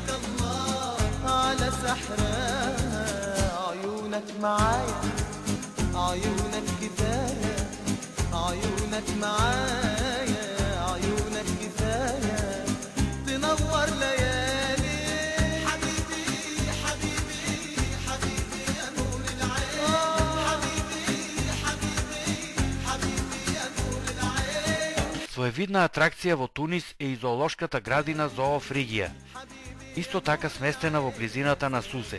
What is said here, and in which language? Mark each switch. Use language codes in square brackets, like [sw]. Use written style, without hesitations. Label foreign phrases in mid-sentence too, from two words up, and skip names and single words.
[ar] الله على سحرها عيونك معايا عيونك كفاية عيونك معايا عيونك كفاية تنور ليالي حبيبي حبيبي حبيبي يا نور العين حبيبي حبيبي حبيبي يا نور العين. [mk] Своевидна атракција во Тунис е и зоолошката градина Зоо Фригија, исто така сместена во близината на Сусе.